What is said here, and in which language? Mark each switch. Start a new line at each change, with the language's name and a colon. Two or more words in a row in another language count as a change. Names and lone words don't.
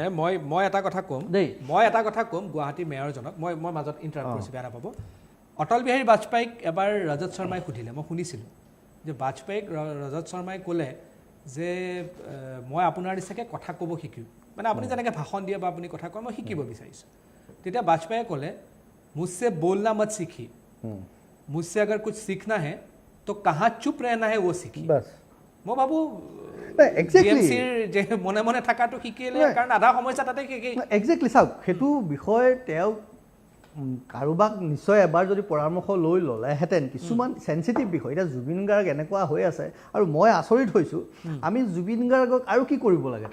Assamese: নাই, মই এটা কথা ক'ম গুৱাহাটী মেয়ৰজনক, মই মাজত ইণ্টাৰাপ্ট কৰিছোঁ, বেয়া নাপাব। অটল বিহাৰী বাজপেয়ীক এবাৰ ৰজত শৰ্মাই সুধিলে, মই শুনিছিলোঁ যে বাজপেয়ীক ৰজত শৰ্মাই ক'লে যে মই আপোনাৰ নিচিনাকৈ কথা ক'ব শিকিম, মানে আপুনি যেনেকৈ ভাষণ দিয়ে বা আপুনি কথা কয় মই শিকিব বিচাৰিছোঁ। তেতিয়া বাজপেয়ীয়ে ক'লে,
Hindi: মুঝसे बोलना मत सीखिए, मुझसे अगर कुछ सीखना है तो कहाँ चुप रहना है वो सीखिए।
Assamese: মই ভাবোঁ যে মনে মনে থকাটো শিকিলে, কাৰণ আধা সমস্যা তাতে শিকি একজেক্টলি চাওক, সেইটো বিষয়ে তেওঁ কাৰোবাক নিশ্চয় এবাৰ যদি পৰামৰ্শ লৈ ল'লেহেঁতেন, কিছুমান চেঞ্চিটিভ বিষয়। এতিয়া জুবিন গাৰ্গ এনেকুৱা হৈ আছে, আৰু মই আচৰিত হৈছোঁ, আমি জুবিন গাৰ্গক আৰু কি কৰিব লাগে?